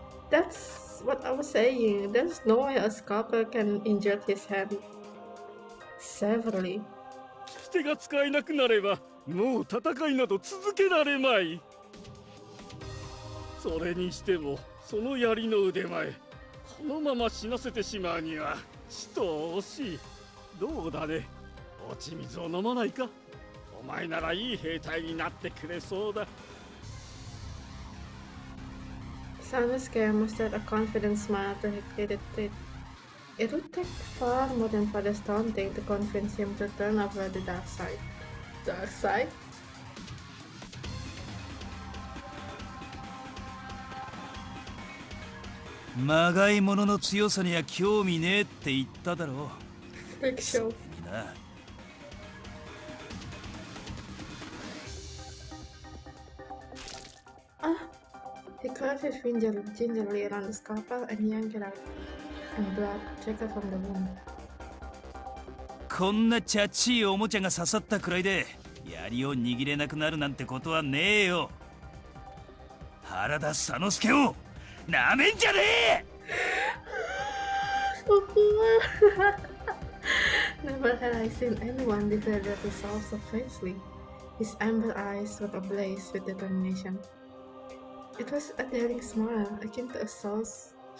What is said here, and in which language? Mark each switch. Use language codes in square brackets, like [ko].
[en] That's what I was saying. There's no way a scalpel can injure his hand severely. [ja] 手が使えなくなればもう戦いなど続けられまい。それにしてもその槍の腕前、このまま死なせてしまうにはちと惜しい。どうだね、落ち水を飲まないか。お前ならいい兵隊になってくれそうだ。 [en] Sanosuke mustered a confident smile after he pleaded it. It would take far more than Father's taunting to convince him to turn over the dark side. Dark side? [ja] まがいものの強さには興味ねえって言っただろう。 [en] Freak [ja] そ [en] show. [ja] れにな。 Ah! [en] He curved his finger gingerly around the scalpel and yanked it out, and blood trickled from the wound. [ja] こんなチャチいおもちゃが刺さったくらいで槍を握れなくなるなんてことはねえよ。原田佐之助をなめんじゃねえ。 [en] So cool! Never had I seen anyone declare their resolve so fiercely. His amber eyes were ablaze with determination. It was a daring smile, akin to a showspoker.